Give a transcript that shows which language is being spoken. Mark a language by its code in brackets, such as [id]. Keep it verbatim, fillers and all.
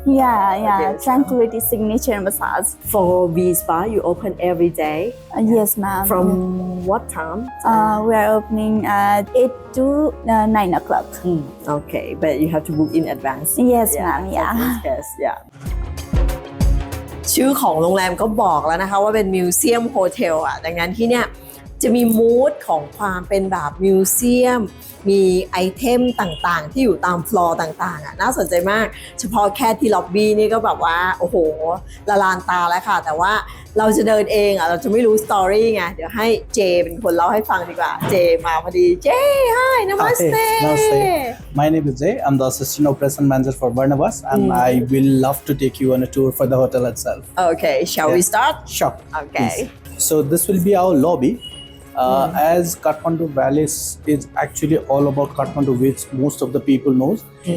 [en] Yeah, yeah, Okay, so- tranquility signature massage. For V Spa, you open every day Uh, yes, ma'am. from what time? uh, we are opening at eight to uh, nine o'clock. Mm, okay, but you have to book in advance. Yes, Yeah, ma'am. Yeah. Yes, yeah. [th] ชื่อของโรงแรมก็บอกแล้วนะคะว่าเป็นมิวเซียมโฮเทลอ่ะดังนั้นที่เนี่ยจะมีมูดของความเป็นแบบมิวเซียมมีไอเทมต่างๆที่อยู่ตามฟลอร์ต่างๆอ่ะน่าสนใจมากเฉพาะแค่ที่ล็อบบี้นี่ก็แบบว่าโอ้โหละลานตาแล้วค่ะแต่ว่าเราจะเดินเองอ่ะเราจะไม่รู้สตอรี่ไงเดี๋ยวให้เจเป็นคนเล่าให้ฟังดีกว่าเจมาพอดีเจ [en] Hi [th] Namaste [en] My name is Jay. I'm the assistant operation manager for Barnabas and mm. I will love to take you on a tour for the hotel itself. Okay, shall yeah. we start? Sure. Okay. Please. So this will be our lobby. Uh, mm. As Kathmandu Valley is actually all about Kathmandu, which most of the people knows. Mm.